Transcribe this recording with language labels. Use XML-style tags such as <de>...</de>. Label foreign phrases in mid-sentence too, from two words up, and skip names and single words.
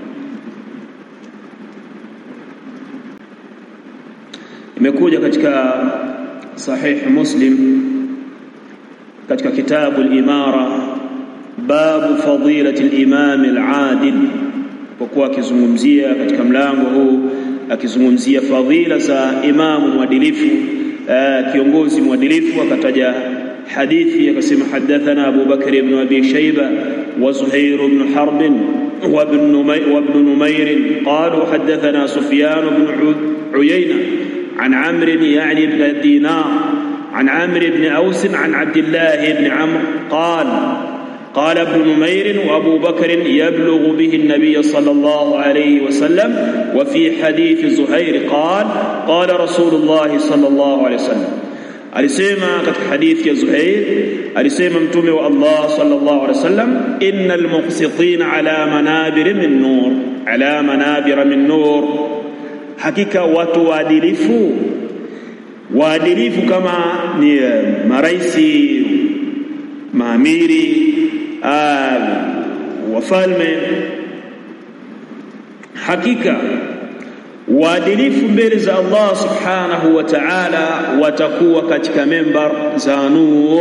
<sw>Imekuja katika Sahih Muslim katika kitabu</sw> <ar>الإمارة باب فضيلة الإمام العادل,</ar> <sw>kwa kuwa akizungumzia katika mlango huu akizungumzia fadhila za imamu mwadilifu, kiongozi mwadilifu, akataja hadithi akasema</sw> <ar>حدثنا أبو بكر بن أبي شيبة وزهير بن حرب وابن نمير قالوا حدثنا سفيان بن عيينة عن عمرو يعني بن دينار عن عمرو بن أوس عن عبد الله بن عمرو قال ابن نمير وأبو بكر يبلغ به النبي صلى الله عليه وسلم. وفي حديث زهير قال رسول الله صلى الله عليه وسلم.</ar> <sw>alisema katika hadithi ya Zuhair, alisema mtume wa Allah</sw> <ar>صلى الله عليه وسلم, إن المقسطين على منابر من نور,</ar> <sw>hakika watu waadilifu kama ni maraisi, maamiri, wafalme, hakika waadilifu mbele za Allah</sw> <ar>سبحانه وتعالى</ar> <sw>watakuwa katika membar za nur.</sw>